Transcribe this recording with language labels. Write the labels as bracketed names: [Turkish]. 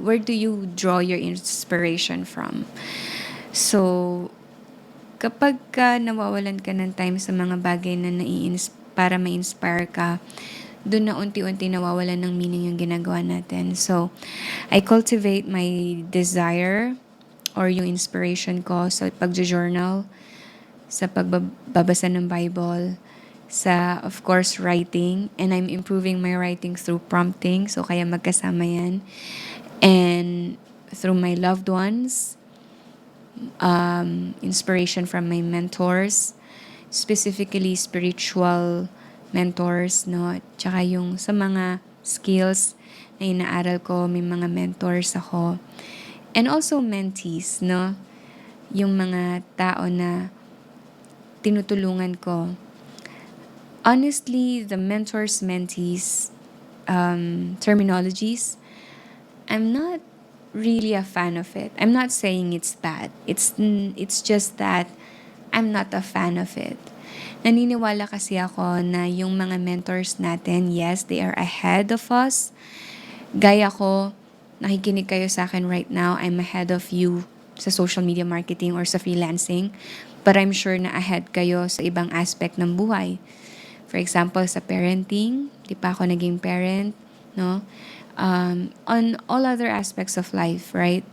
[English] Where do you draw your inspiration from? [Filipino] So, kapag nawawalan ka ng time sa mga bagay na para ma-inspire ka, doon na unti-unti nawawalan ng meaning yung ginagawa natin. [English] So, I cultivate my desire or [Filipino] yung inspiration ko sa pagjo-journal, sa pagbabasa ng Bible, sa, [English] of course, writing. And I'm improving my writing through prompting. [Filipino] So, kaya magkasama yan. [English] And through my loved ones, inspiration from my mentors, specifically spiritual mentors, no? [Filipino] Tsaka yung sa mga skills na inaaral ko, may mga mentors ako. [English] And also mentees, no? [Filipino] Yung mga tao na tinutulungan ko. [English] Honestly, the mentors, mentees, terminologies, I'm not really a fan of it. I'm not saying it's bad. It's just that I'm not a fan of it. [Filipino] Naniniwala kasi ako na yung mga mentors natin, [English] yes, they are ahead of us. [Filipino] Gaya ko, nakikinig kayo sa akin [English] right now, I'm ahead of you sa social media marketing or sa freelancing. But I'm sure [Filipino] na ahead kayo sa ibang aspect ng buhay. [English] For example, [Filipino] sa parenting, di pa ako naging parent, no? [English] On all other aspects of life, right?